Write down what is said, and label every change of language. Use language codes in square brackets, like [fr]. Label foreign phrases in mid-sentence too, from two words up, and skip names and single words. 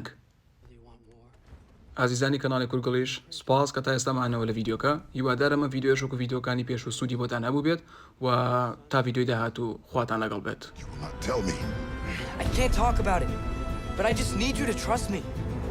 [ckb] ئازیزانی کەناڵی کورگلیش سپاس کە تا ئێستا مانەوە لە ڤیدیۆکە هیوادارم ئەم ڤیدیۆش وەکو ڤیدیۆکانی پێش و سوودی بۆتان هەبوو بێت و تا ڤیدیۆی داهاتوو خواتان لەگەڵ بێت. [en] Tell me. I can't talk about it, but I just need you to trust me.